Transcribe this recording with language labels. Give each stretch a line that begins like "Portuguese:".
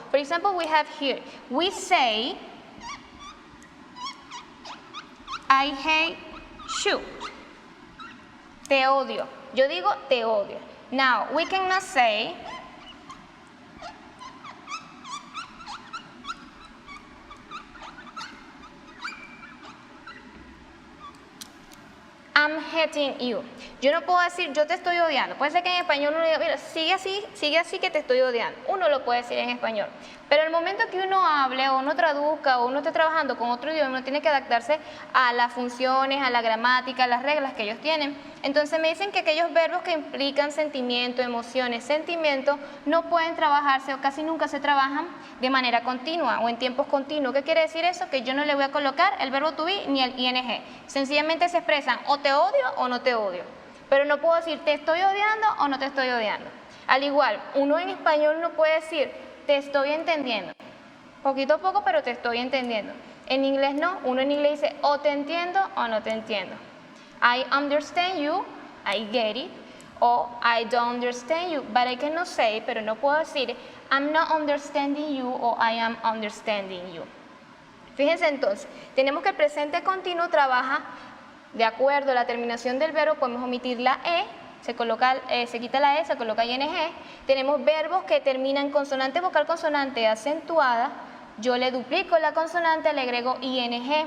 English: For example, we have here, we say, I hate you.
Spanish: Te odio. Yo digo te odio.
English: Now, we cannot say I'm hating you.
Spanish: Yo no puedo decir yo te estoy odiando. Puede ser que en español uno diga, mira, sigue así que te estoy odiando. Uno lo puede decir en español. Pero el momento que uno hable o uno traduzca o uno esté trabajando con otro idioma, uno tiene que adaptarse a las funciones, a la gramática, a las reglas que ellos tienen. Entonces me dicen que aquellos verbos que implican sentimiento, emociones, sentimientos, no pueden trabajarse o casi nunca se trabajan de manera continua o en tiempos continuos. ¿Qué quiere decir eso? Que yo no le voy a colocar el verbo to be ni el ing. Sencillamente se expresan o te odio o no te odio. Pero no puedo decir te estoy odiando o no te estoy odiando. Al igual, uno en español no puede decir te estoy entendiendo. Poquito a poco, pero te estoy entendiendo. En inglés no, uno en inglés dice o te entiendo o no te entiendo.
English: I understand you, I get it, o I don't understand you, but I cannot say,
Spanish: pero no puedo decir
English: I'm not understanding you o I am understanding you.
Spanish: Fíjense entonces, tenemos que el presente continuo trabaja de acuerdo a la terminación del verbo, podemos omitir la E, se quita la E, se coloca ing. Tenemos verbos que terminan consonante vocal consonante acentuada, yo le duplico la consonante, le agrego ing.